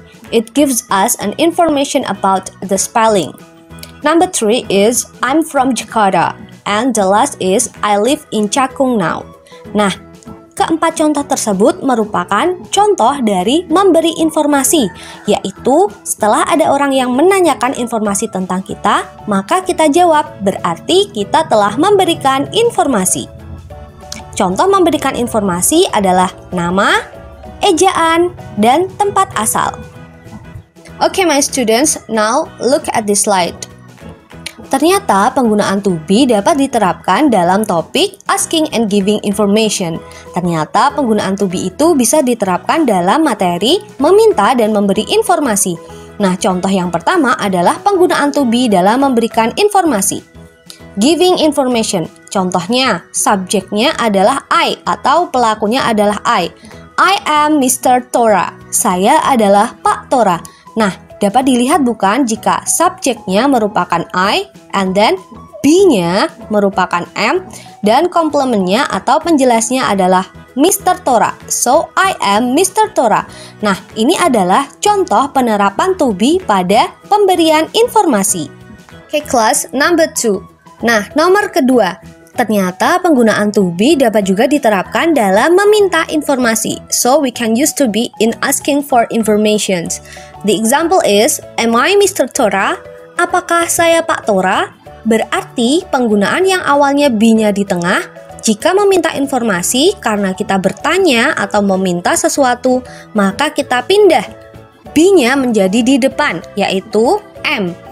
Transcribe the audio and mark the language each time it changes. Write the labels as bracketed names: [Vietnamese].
[English] It gives us an information about the spelling. Number 3 is, I'm from Jakarta. And the last is, I live in Cakung now. [Indonesian] Nah, keempat contoh tersebut merupakan contoh dari memberi informasi, yaitu setelah ada orang yang menanyakan informasi tentang kita, maka kita jawab, berarti kita telah memberikan informasi. Contoh memberikan informasi adalah nama, ejaan, dan tempat asal. [English] Okay, my students, now look at this slide. [Indonesian] Ternyata penggunaan to be dapat diterapkan dalam topik [English] asking and giving information. [Indonesian] Ternyata penggunaan to be itu bisa diterapkan dalam materi meminta dan memberi informasi. Nah, contoh yang pertama adalah penggunaan to be dalam memberikan informasi. [English] Giving information. [Indonesian] Contohnya, subjeknya adalah I atau pelakunya adalah I. [English] I am Mr. Tora. [Indonesian] Saya adalah Pak Tora. Nah, dapat dilihat bukan jika subjeknya merupakan I, [English] and then [Indonesian] be-nya merupakan am, dan komplementnya atau penjelasnya adalah Mr. Tora. [English] So, I am Mr. Tora. [Indonesian] Nah, ini adalah contoh penerapan to be pada pemberian informasi. [English] Okay, class number 2. [Indonesian] Nah, nomor kedua, ternyata penggunaan to be dapat juga diterapkan dalam meminta informasi. [English] So, we can use to be in asking for informations. The example is, am I Mr. Tora? [Indonesian] Apakah saya Pak Tora? Berarti penggunaan yang awalnya be-nya di tengah, jika meminta informasi karena kita bertanya atau meminta sesuatu, maka kita pindah be-nya menjadi di depan, yaitu am.